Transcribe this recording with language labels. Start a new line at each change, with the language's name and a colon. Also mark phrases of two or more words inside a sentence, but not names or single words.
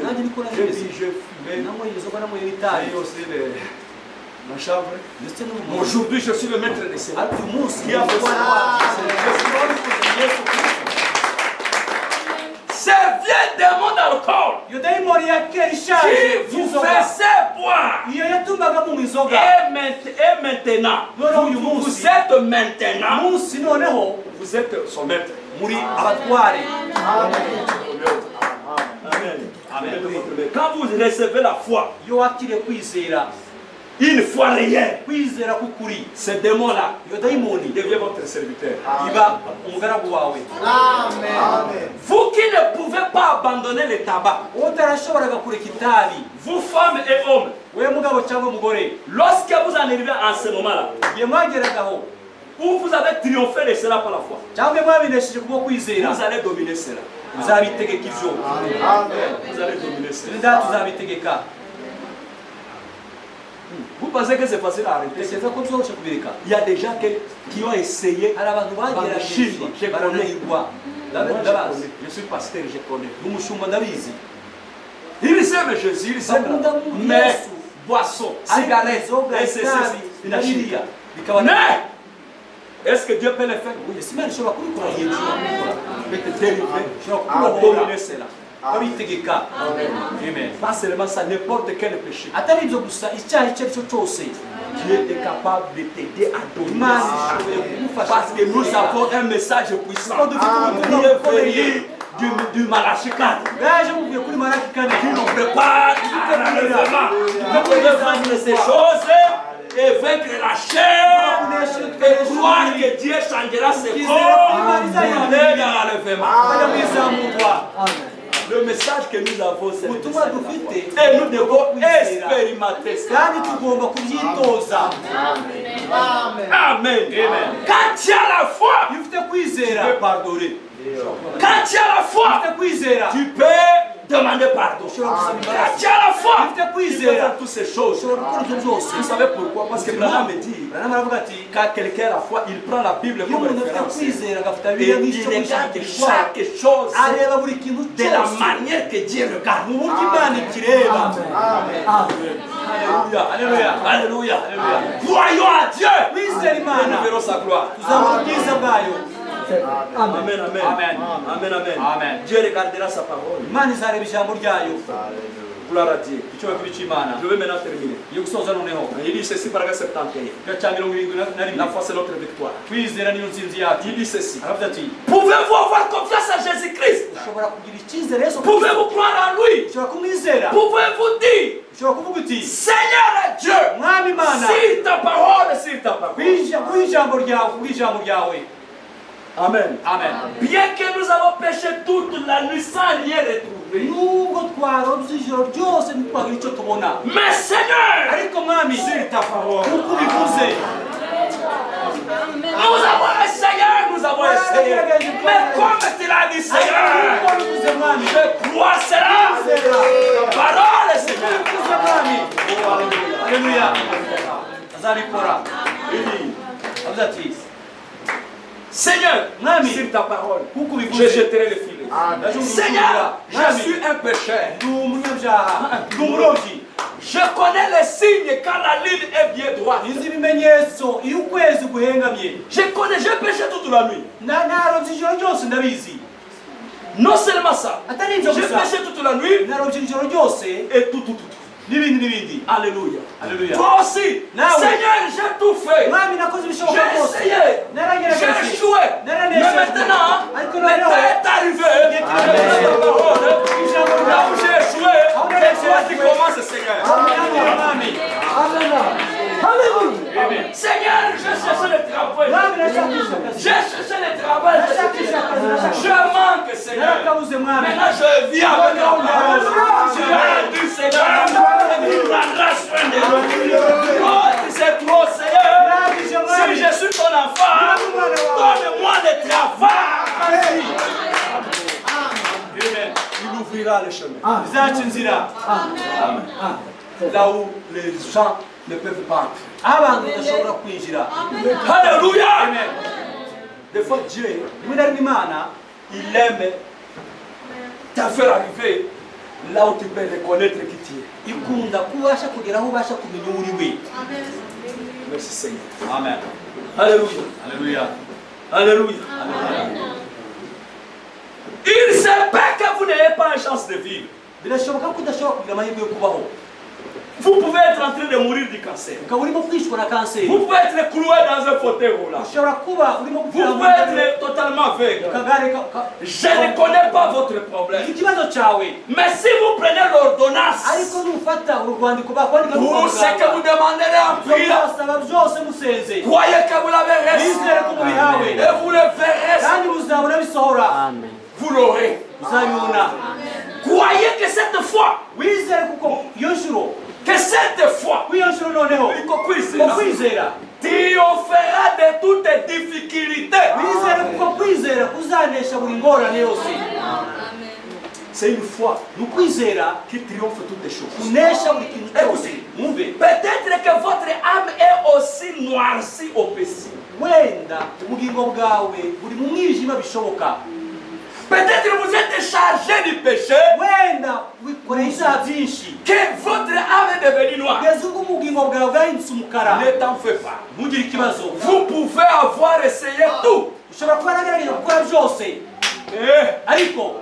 Kinyarwanda: Nanjye niko
French: je
Kinyarwanda: nameze.
French: vis, je fumais,
Kinyarwanda: nanyweye inzoga nanyweye
French: et
Kinyarwanda: n'itabi
French: aussi la chambre.
Kinyarwanda: ndetse
French: Mais
Kinyarwanda: n'umuntu
French: aujourd'hui je suis le maître de cela.
Kinyarwanda: ariko uyu munsi
French: Qui a fait
Kinyarwanda: umwana
French: ça?
Kinyarwanda: wacu
French: C'est Jésus. Ces vieux démons d'alcool
Kinyarwanda: iyo dayimoni ya kera ishaje
French: qui vous
Kinyarwanda: y'inzoga
French: faisait boire.
Kinyarwanda: iyo yatumaga mu inzoga
French: Et maintenant,
Kinyarwanda: Noneho uyu
French: vous
Kinyarwanda: munsi
French: êtes maintenant,
Kinyarwanda: umunsi noneho
French: vous êtes son maître.
Kinyarwanda: muri abatware
French: Amen. Quand vous recevez la foi,
Kinyarwanda: iyo wakiriye kwizera
French: une foi réelle,
Kinyarwanda: kwizera k'ukuri
French: ce démon-là
Kinyarwanda: iyo dayimoni
French: devient votre serviteur.
Kinyarwanda: iba umugaragu wawe
French: Vous qui ne pouvez pas abandonner le tabac,
Kinyarwanda: wowe utarashoboraga kureka itabi
French: vous femmes et hommes,
Kinyarwanda: we mugabo cyangwa umugore
French: lorsque vous en arrivez à ce moment-là,
Kinyarwanda: igihe mwageragaho
French: où vous avez triomphé de cela par la foi,
Kinyarwanda: cyangwa mwabinesheje kubwo kwizera
French: vous allez dominer cela.
Kinyarwanda: muzabitegeka ibyo
French: Vous allez dominer cela.
Kinyarwanda: nda tuzabitegeka
French: Vous pensez que c'est facile à arrêter?
Kinyarwanda: tekereza ko byoroshye kubireka
French: Il y a des gens qui ont essayé.
Kinyarwanda: hari abantu bagerageje barananirwa ndabazi
French: Je suis pasteur, je connais.
Kinyarwanda: n'umushumba ndabizi
French: Ils aiment Jésus, ils aiment.
Kinyarwanda: bakunda mu
French: Mais
Kinyarwanda: yesu
French: boisson,
Kinyarwanda: ariko
French: cigarette,
Kinyarwanda: inzoga
French: et c'est
Kinyarwanda: itabi
French: il a
Kinyarwanda: biriya
French: chimique.
Kinyarwanda: bikaba
French: Mais est-ce que Dieu peut le faire? Oui.
Kinyarwanda: ese imana ishobora kubikora igihe
French: Il peut te délivrer.
Kinyarwanda: ishobora
French: À
Kinyarwanda: kukubohora
French: dominer cela.
Kinyarwanda: babitegeka. Amen.
French: Pas seulement ça, n'importe quel péché.
Kinyarwanda: Atari ibyo gusa icyaha icyo ari cyo cyose
French: Dieu est capable de t'aider à donner.
Kinyarwanda: Imana ishoboye kugufasha.
French: Parce que nous avons un message puissant.
Kinyarwanda: Kuko dufite ubutumwa
French: Dieu
Kinyarwanda: bukomeye
French: du Malachie 4.
Kinyarwanda: bwaje buvuye kuri Malaki kane
French: Qui nous prépare à l'enlèvement. Nous pouvons vaincre ces choses et vaincre la chair et croire que Dieu changera ses corps pour aller dans l'enlèvement.
Kinyarwanda: bajya mu izamurwa.
French: Le message que nous avons, c'est le
Kinyarwanda: ubutumwa
French: message.
Kinyarwanda: dufite
French: Et nous devons expérimenter ça.
Kinyarwanda: kandi tugomba kubyitoza.
French: Amen. Quand tu as la foi,
Kinyarwanda: iyo ufite
French: tu
Kinyarwanda: kwizera
French: peux pardonner. Quand tu as la
Kinyarwanda: iyo
French: foi,
Kinyarwanda: ufite kwizera
French: tu peux demander pardon. Quand tu as la foi,
Kinyarwanda: iyo ufite
French: tu peux
Kinyarwanda: kwizera
French: faire toutes ces choses.
Kinyarwanda: ushobora gukora ibyo byose.
French: Vous savez pourquoi? Parce que Branham me dit,
Kinyarwanda: Branham aravuga ati
French: quand quelqu'un a la foi, il prend la Bible
Kinyarwanda: iyo
French: comme
Kinyarwanda: umuntu afite
French: référence.
Kinyarwanda: kwizera agafata
French: Et
Kinyarwanda: bibiliya
French: il
Kinyarwanda: nk'icyo
French: regarde
Kinyarwanda: gushakishwa
French: chaque chose
Kinyarwanda: areba buri kintu
French: de la
Kinyarwanda: cyose
French: manière que Dieu regarde.
Kinyarwanda: mu buryo Imana ikireba.
French: Alléluia, alléluia, alléluia, alléluia. Croyons à Dieu.
Kinyarwanda: Kwizera
French: Et
Kinyarwanda: Imana
French: nous verrons sa gloire.
Kinyarwanda: tuzabona ubwiza bwayo. Amen, amen. Amen. Amen, amen. Amen.
French: Dieu regardera sa parole.
Kinyarwanda: Imana izareba ijambo ryayo.
French: Gloire à Dieu.
Kinyarwanda: icyubahiro cy'Imana.
French: Je vais maintenant terminer.
Kinyarwanda: Iyo gusoza noneho
French: Il dit ceci, paragraphe 71.
Kinyarwanda: igice cya 71.
French: La foi, c'est notre victoire.
Kinyarwanda: kwizera niyo nsinzi yacu.
French: Il dit ceci.
Kinyarwanda: aravuga ati
French: Pouvez-vous avoir confiance en Jésus-Christ?
Kinyarwanda: ushobora kugira icyizere Yesu
French: Pouvez-vous croire en lui?
Kinyarwanda: ushobora kumwizera.
French: Pouvez-vous dire,
Kinyarwanda: ushobora kuvuga uti
French: Seigneur Dieu,
Kinyarwanda: mwami Imana
French: sur ta parole, sur ta parole.
Kinyarwanda: kuri ijambo ryawe. Amen. Amen.
French: Bien que nous avons péché toute la nuit sans rien retrouver.
Kinyarwanda: nubwo twarobye ijoro ryose ntitwagira icyo tubona,
French: Mais Seigneur,
Kinyarwanda: ariko mwami
French: sur ta parole.
Kinyarwanda: kuko ubivuze
French: Nous avons essayé, nous avons essayé. Mais comme tu l'as dit, Seigneur,
Kinyarwanda: kuko ubivuze mwami
French: je crois cela. Ta parole, Seigneur.
Kinyarwanda: ubivuze mwami. Haleluya. azabikora. avuze ati
French: Seigneur,
Kinyarwanda: Mwami,
French: sur ta parole,
Kinyarwanda: kuko
French: je
Kinyarwanda: ubivuze
French: jetterai le filet. Seigneur, je suis un pécheur.
Kinyarwanda: ndi umunyabyaha, ndi umurobyi.
French: Je connais les signes quand la ligne est bien droite.
Kinyarwanda: nzi ibimenyetso iyo ukwezi guhengamye.
French: J'ai péché toute la nuit.
Kinyarwanda: narobye ijoro ryose ndabizi.
French: Non seulement ça,
Kinyarwanda: atari
French: j'ai
Kinyarwanda: ibyo gusa
French: péché toute la nuit
Kinyarwanda: narobye ijoro ryose
French: et tout.
Kinyarwanda: n'ibindi.
French: Alléluia. Alléluia. Toi aussi, Now. Seigneur, j'ai tout fait.
Kinyarwanda: mwami nakoze ibishoboka
French: J'ai
Kinyarwanda: byose,
French: essayé. J'ai
Kinyarwanda: naragerageje,
French: échoué. Mais maintenant,
Kinyarwanda: ariko
French: le
Kinyarwanda: noneho
French: temps est arrivé. Là où j'ai échoué, c'est toi qui commences, Seigneur.
Kinyarwanda: mwami
French: Seigneur, je cherche le travail.
Kinyarwanda: mwami nashakisha akazi,
French: J'ai cherché le travail.
Kinyarwanda: nashakisha akazi,
French: Je manque, Seigneur.
Kinyarwanda: narakabuze mwami.
French: Maintenant, je vis avec la parole. Tu as dit, Seigneur, tu prendras soin de nous. Oh, tu sais trop, Seigneur. Si je suis ton enfant, donne-moi le travail. Il ouvrira le chemin.
Kinyarwanda: bizaca inzira
French: Là où les gens ne peuvent pas.
Kinyarwanda: aho abantu badashobora kwinjira.
French: Alléluia. Amen. Des fois, Dieu,
Kinyarwanda: rimwe na rimwe Imana
French: il aime te faire arriver là où tu peux reconnaître qui tu es.
Kinyarwanda: ikunda kubasha kugera aho ubasha kumenya uwo uri we.
French: Merci Seigneur. Amen. Alléluia.
Kinyarwanda: Haleluya.
French: Alléluia. Il se peut que vous n'ayez pas une chance de vivre.
Kinyarwanda: birashoboka ko udashobora kugira amahirwe yo kubaho,
French: Vous pouvez être en train de mourir du cancer.
Kinyarwanda: ukaba urimo kwicwa na kanseri,
French: Vous pouvez être cloué dans un fauteuil roulant.
Kinyarwanda: ushobora kuba urimo
French: Vous
Kinyarwanda: gupfira mu
French: pouvez être totalement aveugle.
Kinyarwanda: kagare
French: Je ne connais pas votre problème.
Kinyarwanda: ikibazo cyawe,
French: Mais si vous prenez l'ordonnance,
Kinyarwanda: ariko nufata urwandiko bakwandika
French: tout ce que vous demanderez en priant,
Kinyarwanda: musaba byose musenze,
French: croyez que vous l'avez reçu.
Kinyarwanda: bizere ko mubihawe
French: Et vous le verrez.
Kinyarwanda: kandi muzabona bisohora,
French: Vous l'aurez.
Kinyarwanda: muzabibona.
French: Croyez que cette foi,
Kinyarwanda: wizere kuko iyo nshuro
French: que cette foi,
Kinyarwanda: iyo nshuro noneho ukwizera,
French: triomphera de toutes difficultés.
Kinyarwanda: wizere kuko kwizera kuzanesha buri ngorane yose.
French: C'est une foi
Kinyarwanda: ni ukwizera
French: qui triomphe toutes les choses.
Kinyarwanda: kunesha buri kintu cyose. Mwumve,
French: Peut-être que votre âme est aussi noircie au péché.
Kinyarwanda: wenda ubugingo bwawe buri mu mwijima bishoboka,
French: Peut-être vous êtes chargé du péché,
Kinyarwanda: wenda wikoreye ibyaha byinshi
French: que votre âme est devenue noire.
Kinyarwanda: kugeza ubwo ubugingo bwawe bwahindutse umukara.
French: Ne t'en fais pas.
Kinyarwanda: ntugire ikibazo,
French: Vous pouvez avoir essayé tout.
Kinyarwanda: ushobora kuba nagerageje gukora byose, ariko